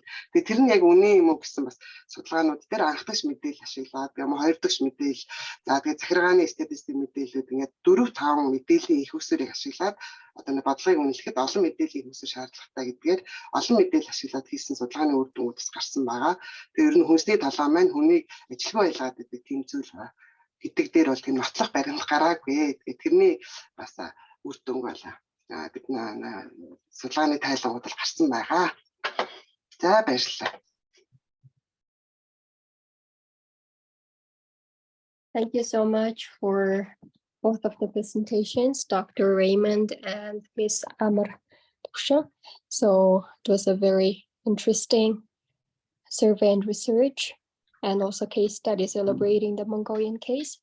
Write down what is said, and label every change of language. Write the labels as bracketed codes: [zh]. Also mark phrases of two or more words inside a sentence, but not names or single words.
[mn] Тэгээд тэр нь яг үнэн юм уу гэсэн бас судалгаанууд дээр анх дахь мэдээлэл ашиглаад юм 2 дахь мэдээлэл за тэгээд захиргааны статистик мэдээлэлүүд ингээд 4-5 мэдээллийн их усрыг ашиглаад одоо нэг бодлогыг үнэлэхэд олон мэдээллийн их уср шаардлагатай гэдгээр олон мэдээлэл ашиглаад хийсэн судалгааны үр дүнүүдс гарсан байгаа. Тэгээд ер нь хүнсний талаа маань хүнийг ажилгүй байлгаад байдаг тийм зүйл ба гэдэг дээр бол тийм нотлох баримт гараагүй. Тэгээд тэрний бас үр дүн бол бид судалгааны тайлбарууд бол гарсан байгаа. За баярлалаа. [en] Thank you so much for both of the presentations, Dr. Raymond and Ms. Amartuvshin. So it was a very interesting survey and research, and also case study celebrating the Mongolian case.